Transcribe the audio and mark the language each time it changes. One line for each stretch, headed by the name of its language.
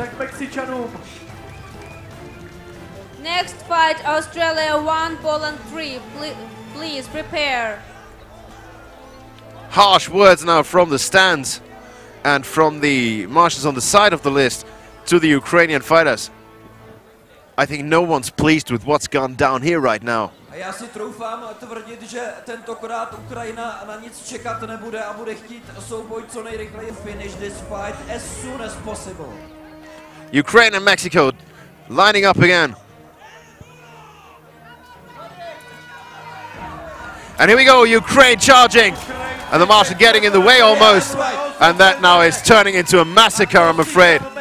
English: Next fight, Australia 1, Poland 3. Please prepare. Harsh words now from the stands and from the marshals on the side of the list to the Ukrainian fighters. I think no one's pleased with what's gone down here right now.
Czech: A já si troufám tvrdit, že tentokrát Ukrajina na nic čekat nebude a bude chtít souboj co nejrychleji.
English: Finish this fight as soon as possible. Ukraine and Mexico lining up again. And here we go, Ukraine charging. And the marshal getting in the way almost. And that now is turning into a massacre, I'm afraid.